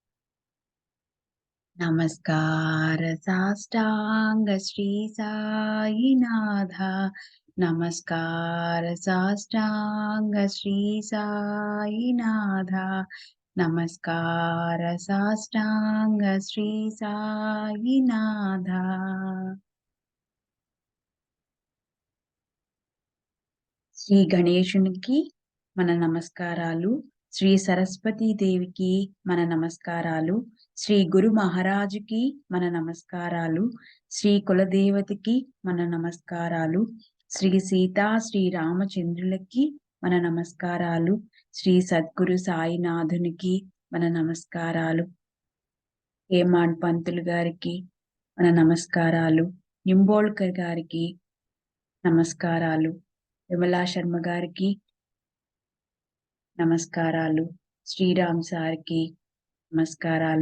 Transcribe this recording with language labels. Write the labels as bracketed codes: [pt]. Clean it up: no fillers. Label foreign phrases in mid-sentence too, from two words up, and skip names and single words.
[mr] नमस्कार साष्टांग श्री साईनाथ। नमस्कार साष्टांग श्री साईनाथ। नमस्कार साष्टांग श्री साईनाथ। [te] శ్రీ గణేశునికి మన నమస్కారాలు, శ్రీ సరస్వతీ దేవికి మన నమస్కారాలు, శ్రీ గురు మహారాజుకి మన నమస్కారాలు, శ్రీ కులదేవతకి మన నమస్కారాలు, శ్రీ సీతా శ్రీ రామచంద్రులకి మన నమస్కారాలు, శ్రీ సద్గురు సాయినాథునికి మన నమస్కారాలు, హేమాడ్ పంతులు గారికి మన నమస్కారాలు, నింబోల్కర్ గారికి నమస్కారాలు, విమలా శర్మ గారికి నమస్కారాలు, శ్రీరామ్ సార్కి నమస్కారాలు.